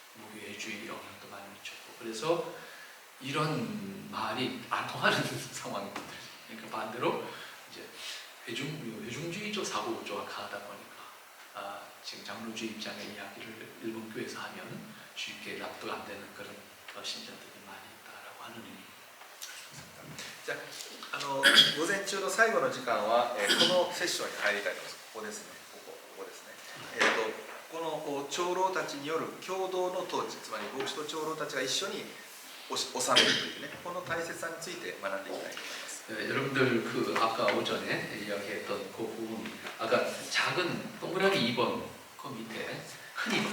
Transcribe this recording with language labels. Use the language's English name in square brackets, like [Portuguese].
[Korean] 무교회주의 영향도 많이 미쳤고 그래서 이런 말이 안 통하는 상황입니다. 그러니까 반대로 이제 회중주의적 사고조가 강하다 보니까 지금 장로주의 입장의 이야기를 일본 교회에서 하면 쉽게 납득 안 되는 그런 신자들이 많이 있다라고 하는 의미입니다. [Japanese] じゃあ午前中の最後の時間は、このセッションに入りたいと思います。ここですね。ここですね。この長老たちによる共同の統治、つまり牧師と長老たちが一緒に収めるというね、この大切さについて学んでいきたいと思います。 [Korean] 여러분들 그 아까 오전에 이야기했던 그 부분, 아까 작은 동그라미 2번 그 밑에 큰